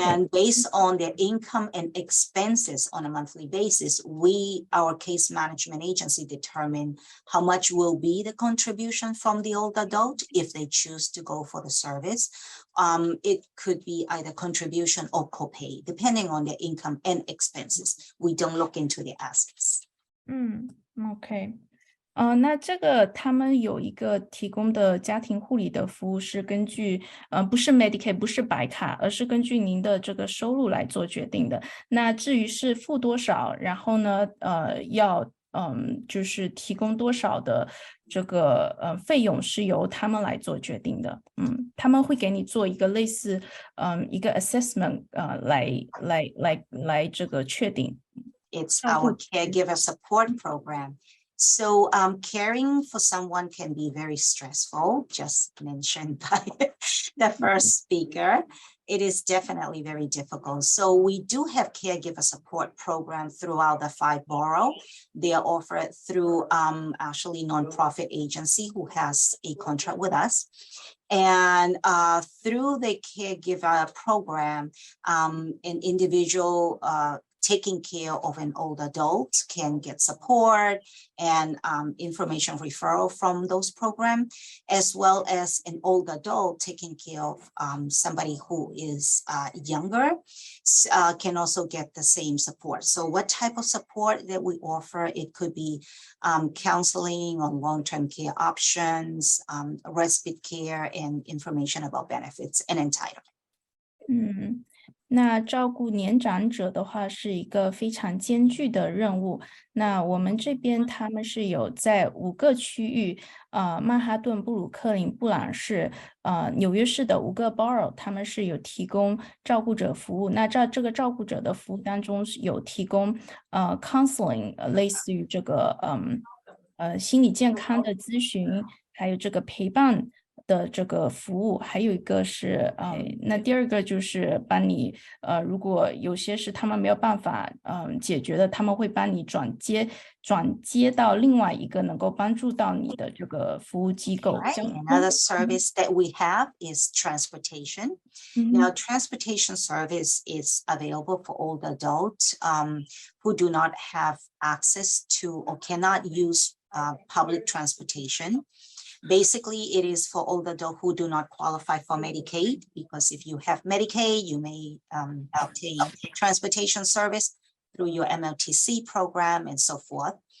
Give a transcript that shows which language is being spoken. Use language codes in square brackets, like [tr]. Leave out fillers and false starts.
[en] And based on their income and expenses on a monthly basis, our case management agency determine how much will be the contribution from the old adult if they choose to go for the service. It could be either contribution or copay, depending on their income and expenses. We don't look into the assets. Okay. [zh] 那这个他们有一个提供的家庭护理的服务是根据不是 Medicaid 不是白卡，而是根据您的这个收入来做决定的。那至于是付多少，然后呢要就是提供多少的这个费用是由他们来做决定的。他们会给你做一个类似一个 assessment 来这个确定。 [en] It's our caregiver support program. So caring for someone can be very stressful, just mentioned by the first speaker. It is definitely very difficult. So we do have caregiver support programs throughout the 5 boroughs. They are offered through actually nonprofit agency who has a contract with us. And through the caregiver program, an individual taking care of an old adult can get support and information referral from those programs, as well as an old adult taking care of somebody who is younger can also get the same support. So what type of support that we offer? It could be counseling on long-term care options, respite care, and information about benefits and entitlement. [zh] 那照顾年长者的话是一个非常艰巨的任务。那我们这边他们是有在5个区域，曼哈顿、布鲁克林、布朗市、纽约市的5个 borough， 他们是有提供照顾者服务。那这个照顾者的服务当中有提供counseling， 类似于这个心理健康的咨询，还有这个陪伴的这个服务，还有一个是那第二个就是帮你如果有些是他们没有办法解决的，他们会帮你转接到另外一个能够帮助到你的这个服务机构。 [en] Another service that we have is transportation. Now, transportation service is available for old adults who do not have access to or cannot use public transportation. Basically, it is for old adults who do not qualify for Medicaid, because if you have Medicaid, you may obtain transportation service through your MLTC program and so forth.